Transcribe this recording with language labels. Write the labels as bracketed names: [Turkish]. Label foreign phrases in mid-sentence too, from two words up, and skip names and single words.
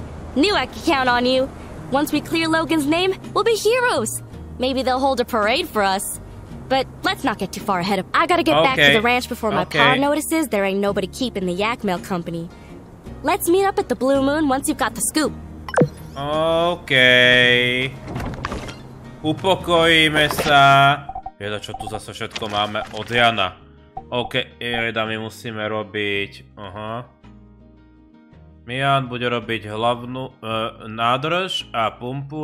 [English] Knew I could count on you. Once we clear Logan's name, we'll be heroes. Maybe they'll hold a parade for us. But let's not get too far ahead of... I gotta get back to the ranch before my pa notices there ain't nobody keeping the yak mail company. Let's meet up at the Blue Moon once you've got the scoop. [Slovak] OK. Upokojíme sa. Jeda, čo tu zase všetko máme od Jana. OK, jeda, my musíme robiť... Mian bude robiť hlavnú nádrž a pumpu.